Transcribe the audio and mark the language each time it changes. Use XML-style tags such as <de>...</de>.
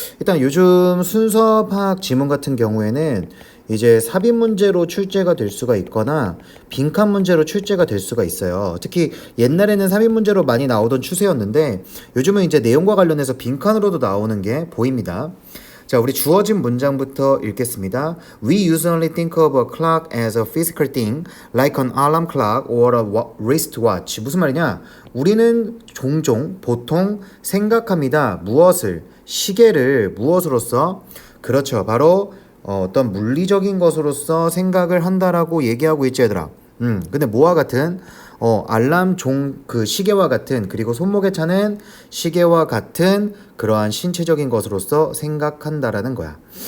<ko>일단 요즘 순서 파악 지문 같은 경우에는 이제 삽입 문제로 출제가 될 수가 있거나 빈칸 문제로 출제가 될 수가 있어요. 특히 옛날에는 삽입 문제로 많이 나오던 추세였는데 요즘은 이제 내용과 관련해서 빈칸으로도 나오는 게 보입니다. 자, 우리 주어진 문장부터 읽겠습니다.</ko> <en>We usually think of a clock as a physical thing, like an alarm clock or a wristwatch.</en> <ko>무슨 말이냐? 우리는 종종, 보통 생각합니다. 무엇을? 시계를 무엇으로써? 그렇죠. 바로 어떤 물리적인 것으로서 생각을 한다라고 얘기하고 있지, 얘들아. 근데 뭐와 같은? 알람 그 시계와 같은, 그리고 손목에 차는 시계와 같은 그러한 신체적인 것으로서 생각한다라는 거야.</ko>